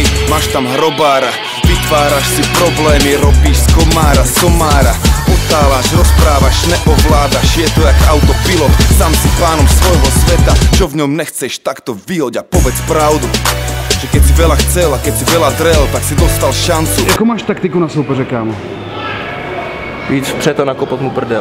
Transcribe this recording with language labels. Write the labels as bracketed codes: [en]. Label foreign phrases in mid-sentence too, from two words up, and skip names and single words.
[sk] Máš tam hrobára, vytváraš si problémy, robíš z komára somára. Otáľaš, rozprávaš, neovládaš, je to jak autopilot. Sám si pánom svojho sveta, čo v ňom nechceš, tak to vyhoď a povedz pravdu. Že keď si veľa chcel a keď si veľa drel, tak si dostal šancu. [cs] Jakou máš taktiku na soupeře, kámo? Víc vpřed a nakopat mu prdel.